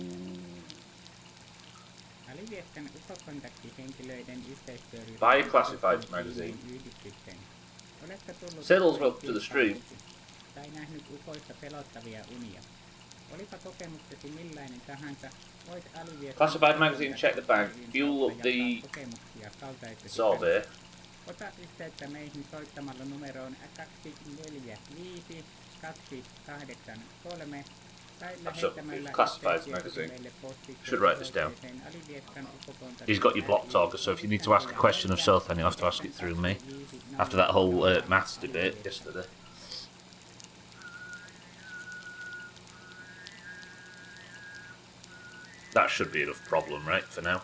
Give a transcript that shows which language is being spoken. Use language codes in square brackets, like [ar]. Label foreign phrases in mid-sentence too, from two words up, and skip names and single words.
[en] buy a classifieds magazine. Settles well to the stream. Classified magazine, check the bank, fuel up the sorbet. [fi] Ota yhteyttä meihin soittamalla numeroon 245 283 tai lähettämällä [en] Classifieds magazine. Should write this down. He's got you blocked, August, so if you need to ask a question of self, then you'll have to ask it through me. After that whole maths debate yesterday. That should be enough problem, right, for now?